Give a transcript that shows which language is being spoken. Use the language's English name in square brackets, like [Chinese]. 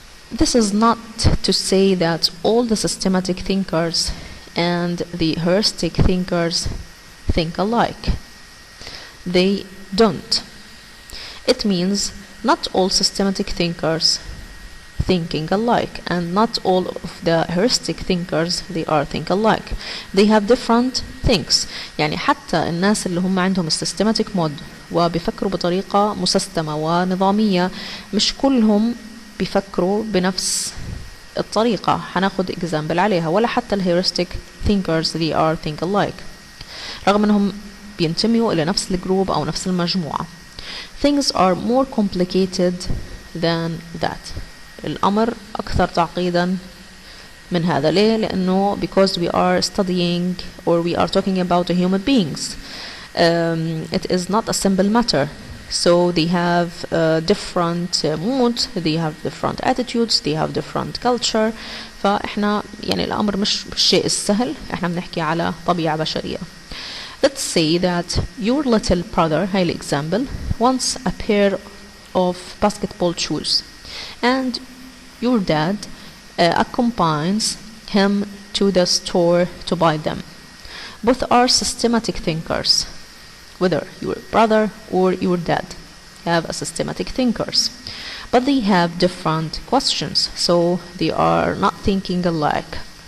[English] This is not to say that all the systematic thinkers and the heuristic thinkers think alike. They don't. It means not all systematic thinkers thinking alike and not all of the heuristic thinkers they are think alike. They have different things. [Arabic] يعني حتى الناس اللي هم عندهم systematic mod وبيفكروا بطريقة مسستمة ونظامية مش كلهم بيفكروا بنفس الطريقة. هناخد example عليها. ولا حتى الheuristic [English] thinkers they are think alike [Arabic] رغم انهم بينتميوا الى نفس الجروب او نفس المجموعة. [English] Things are more complicated than that. [Arabic] الأمر أكثر تعقيدا من هذا. ليه؟ لأنه [English] because we are studying or we are talking about human beings. It is not a simple matter. So they have different moods, they have different attitudes, they have different culture. [Arabic] فإحنا يعني الأمر مش بالشيء السهل. إحنا بنحكي على طبيعة بشرية. [English] Let's say that your little brother, [Arabic] هاي [English] example, wants a pair of basketball shoes and your dad accompanies him to the store to buy them. Both are systematic thinkers. Whether your brother or your dad have a systematic thinkers, but they have different questions, so they are not thinking alike.